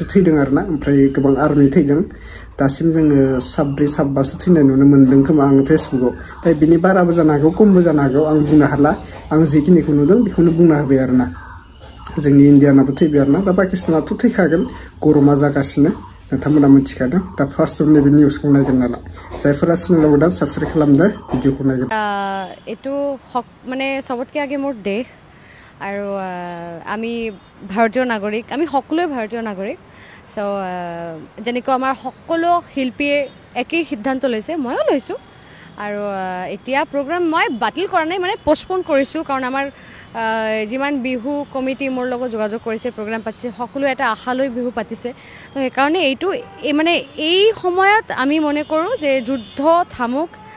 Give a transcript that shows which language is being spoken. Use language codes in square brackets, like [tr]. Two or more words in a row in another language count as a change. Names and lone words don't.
[brx] थैदों आरोना ओमफ्राय गोबां आर्मि थैदों दासिम जोङो 7-8 थैनाय नुनो मोन्दों खोमा आं फेसबुकाव दा बिनि बाराबो जानो हागौ खमबो जानो हागौ आं बुंनो हाला आं जिखिनिखौ नुदों बेखौनो बुंना होबाय आरोना जोंनि इन्डियानाबो थैबाय आरोना दा पाकिस्तानाथ' थैखागोन गरमा जागासिनो नोंथांमोना मिथिखादों दा फार्स्टआव नैबे निउसखौ नायगोन नाला जायफोरा चेनेलाव दा साबस्क्राइब खालामदो भिडिअखौ नायगोन [as] এইটো মানে সবতকৈ আগে মোৰ দেশ আৰু আমি ভাৰতীয় নাগৰিক আমি সকলোৱে ভাৰতীয় নাগৰিক সো যেনেকৈ আমাৰ সকলো শিল্পীয়ে একেই সিদ্ধান্ত লৈছে ময়ো লৈছোঁ আৰু এতিয়া প্ৰগ্ৰাম মই বাতিল কৰা নাই মানে পোষ্টপন কৰিছোঁ কাৰণ আমাৰ যিমান বিহু কমিটি মোৰ লগত যোগাযোগ কৰিছে প্ৰগ্ৰাম পাতিছে সকলো এটা আশা লৈ বিহু পাতিছে তো সেইকাৰণে এইটো মানে এই সময়ত আমি মনে কৰোঁ যে যুদ্ধ থামুক